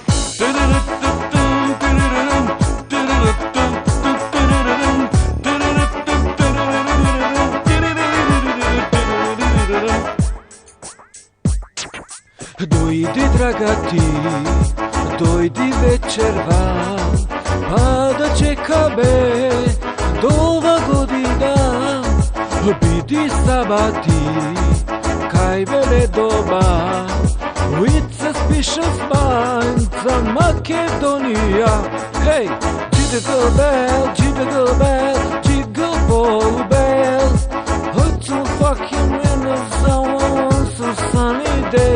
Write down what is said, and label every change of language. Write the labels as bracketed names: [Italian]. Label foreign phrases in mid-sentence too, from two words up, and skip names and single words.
[Macedonian] Дојди, драга ти, дојди вечерва, па да чекаме до ова година. Биди сабати, кај мене дома, [English] It's a special mind from Macedonia. Hey, jingle bell, jingle bell, jingle ball bell. It's a fucking winter, so sunny day.